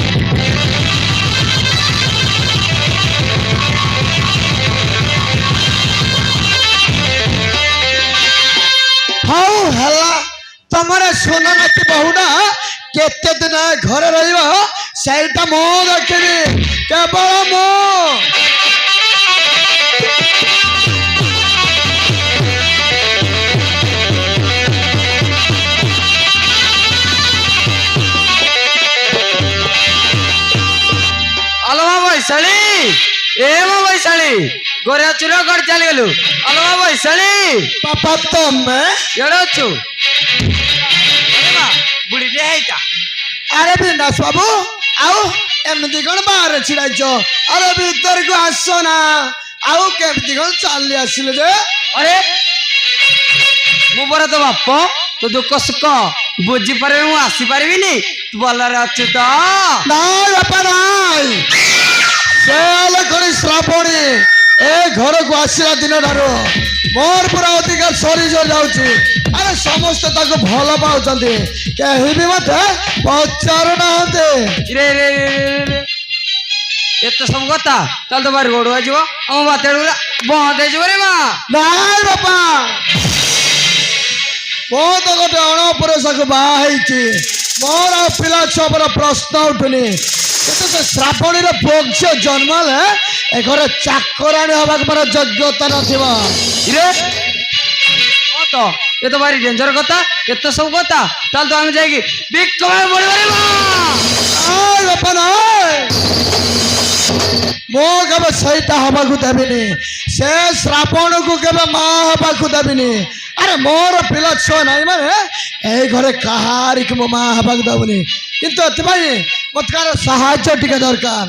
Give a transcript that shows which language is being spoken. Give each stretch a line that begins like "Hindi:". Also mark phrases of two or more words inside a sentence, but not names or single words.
Odia: ହଉ ହେଲା, ତମର ସୁନାନାତି ବହୁଟା କେତେ ଦିନ ଘରେ ରହିବ ସେଇଟା ମୁଁ ଦେଖିବି, କେବଳ ମୁଁ।
Sambalpuri: ଅଲଵା ବୈଶାଳୀ, ଏ ମୋ ବୈଶାଳୀ, ଗୋରା ଚୂର କର ଚଲି ଗଲୁ। ଅଲଵା ବୈଶାଳୀ,
Odia: ବାପା ତମେ? ଏଡ ଅଛୁ? ଆରେ ମା, ବୁଢୀ ଟେ ହେଇତା। ଆରେ ବିନାଶ ବାବୁ, ଆଉ ଏମିତି କଣ ବାହାରେ ଛିଡାଇଛ? ଆରେ ଭିତରକୁ ଆସ ନା। ଆଉ କେମିତି କଣ ଚାଲି ଆସିଲେ ଯେ?
Sambalpuri: ଅରେ ମୁ ବରା ତୋ ବାପ ତୋ ଦୁଖ ସୁଖ ବୁଝି ପାରେ ମୁ ଆସି ପାରିବିନି। ତୁ ଭଲରେ ଅଛୁ ତୋ?
Odia: ନାଇଁ ବାପା ନାଇଁ, ସେ ହେଲେ କଣ ଶ୍ରାବଣୀ ଏ ଘରକୁ ଆସିଲା ଦିନ ଠାରୁ ମୋର ପୁରା ଅଧିକାର ସରି ଯାଉଛି। ଆରେ ସମସ୍ତେ ତାକୁ ଭଲ ପାଉଛନ୍ତି, କେହି ବି ମତେ ପଚାରୁ ନାହାନ୍ତି।
Sambalpuri: ରେ ରେ ରେ ରେ ଏତେ ସବ କଥା ଚଲ ତୋ ବାରି ଗୋଡ଼ ଆଜିବୋ ହମ ବାତେ ବନ୍ଦ ହେ ଜିବୋ ରେ ମା।
Odia: ନାଇଁ ବାପା, ମୁଁ ତ ଗୋଟେ ଅଣପୁରୁଷକୁ ବାହା ହେଇଛି, ମୋର ଆଉ ପିଲା ଛୁଆର ପ୍ରଶ୍ନ ଉଠୁନି। କିନ୍ତୁ ସେ ଶ୍ରାବଣୀର ବଂଶ ଜନ୍ମ ହେଲେ ଏ ଘରେ ଚାକରାଣୀ ହବାକୁ ମୋର ଯୋଗ୍ୟତା ନଥିବ।
Sambalpuri: ରେ ଓ ତୋ ୟେ ତୋ ବାରି ଡେଂଜର କଥା, ଏତେ ସବ କଥା ଚଲ ତୋ ହମ ଜାଈକି ବିଗ କମାଈ ପଡ଼ିବୋ ରେ ମା।
Odia: ନାଇଁ ବାପା ନାଇଁ, ମୁଁ କେବେ ସେଇଟା ହବାକୁ ଦେବିନି। ସେ ଶ୍ରାବଣକୁ କେବେ ମା ହବାକୁ ଦେବିନି। ଆରେ ମୋର ପିଲା ଛୁଆ ନାହିଁ ମାନେ ଏଇ ଘରେ କାହାରିକୁ ମୋ ମା ହବାକୁ ଦେବୁନି। କିନ୍ତୁ ଏଥିପାଇଁ ମତେ କାହାର ସାହାଯ୍ୟ ଟିକେ ଦରକାର।